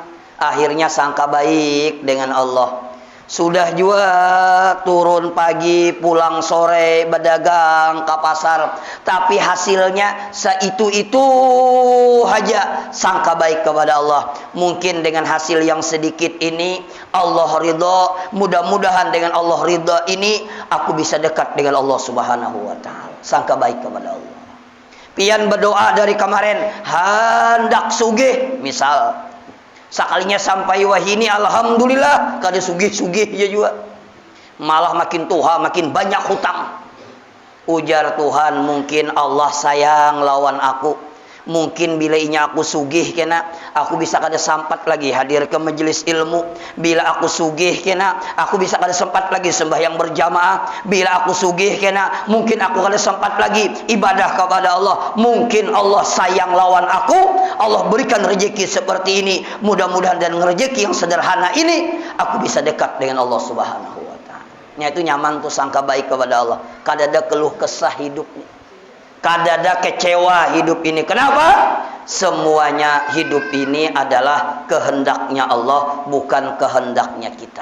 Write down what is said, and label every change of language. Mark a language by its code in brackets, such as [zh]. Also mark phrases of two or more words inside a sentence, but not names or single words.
[id] Akhirnya sangka baik dengan Allah. Sudah juga turun pagi, pulang sore, berdagang ke pasar, tapi hasilnya seitu-itu saja. Sangka baik kepada Allah. Mungkin dengan hasil yang sedikit ini Allah ridha. Mudah-mudahan dengan Allah ridha ini aku bisa dekat dengan Allah [ar] Subhanahu wa taala. [id] Sangka baik kepada Allah. Pian berdoa dari kemarin hendak sugih misal. [bjn] Sekalinya sampai wahini alhamdulillah kada sugih-sugih ya juga. [id] Malah makin tuha, makin banyak hutang. [bjn] Ujar Tuhan, mungkin Allah sayang lawan aku. Mungkin bila inya aku sugih kena, aku bisa kada sempat lagi hadir ke majelis ilmu. Bila aku sugih kena, aku bisa kada sempat lagi sembahyang berjamaah. Bila aku sugih kena, mungkin aku kada sempat lagi ibadah kepada Allah. Mungkin Allah sayang lawan aku. [id] Allah berikan rezeki seperti ini. Mudah-mudahan dan rezeki yang sederhana ini aku bisa dekat dengan Allah [ar] Subhanahu wa taala. [id] Itu nyaman tuh sangka baik kepada Allah. [bjn] Kada ada [id] keluh kesah hidupnya. [bjn] Kada ada [id] kecewa hidup ini. Kenapa? Semuanya hidup ini adalah kehendaknya Allah, bukan kehendaknya kita.